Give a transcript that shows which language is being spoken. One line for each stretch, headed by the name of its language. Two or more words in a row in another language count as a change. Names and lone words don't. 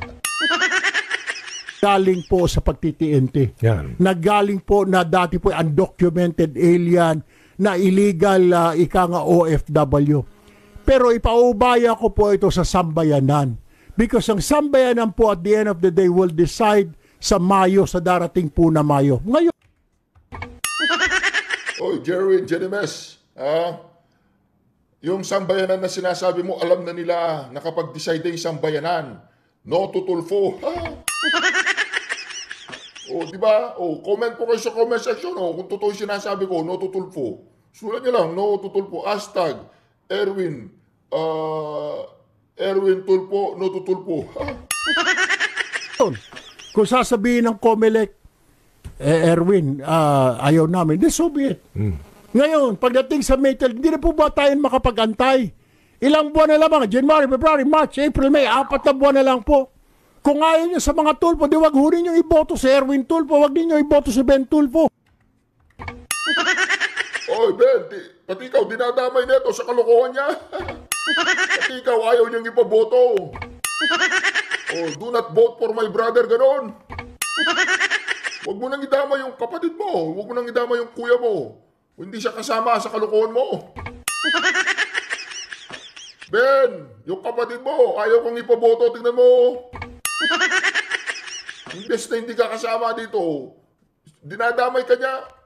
Filipino: galing po sa pagtitiente. Yan. Nagaling po na dati po
English: undocumented alien
Filipino: na illegal ika nga OFW. Pero ipaubaya ko po ito sa sambayanan. Because ang sambayanan po
English: at the end of the day will decide
Filipino: sa Mayo, sa darating po na Mayo. Ngayon, Jerwin, Genemes, yung sambayanan na sinasabi mo, alam na nila na kapag decide yung sambayanan,
English: no to Tulfo.
Filipino: Di ba? Comment po kayo sa comment section. Kung totoo yung sinasabi ko,
English: no to Tulfo.
Filipino: Sulat nyo lang,
English: no to Tulfo.
Filipino: Hashtag, Erwin Tulfo,
English: no to Tulfo.
Filipino: kung sasabihin ng COMELEC, Erwin, ayaw namin,
English: then so be it.
Filipino: Ngayon, pagdating sa May 12, hindi na po ba tayo makapag-antay? Ilang buwan na lamang, January, February, March, April, May, 4 na buwan na lang po. Kung ayaw nyo sa mga Tulfo, di wag hurin nyo iboto si Erwin Tulfo, wag ninyo iboto si Ben Tulfo. Oy, Ben, pati ikaw dinadamay nito sa kalokohan niya. Pati ikaw ayaw niyang ipaboto.
English: Oh, do not vote for my brother,
Filipino: ganon. Huwag mo nang idama yung kapatid mo. Huwag mo nang idama yung kuya mo. Hindi siya kasama sa kalokohan mo. Ben, yung kapatid mo, ayaw kong ipaboto, tingnan mo. Imbes na hindi ka kasama dito, dinadamay ka niya.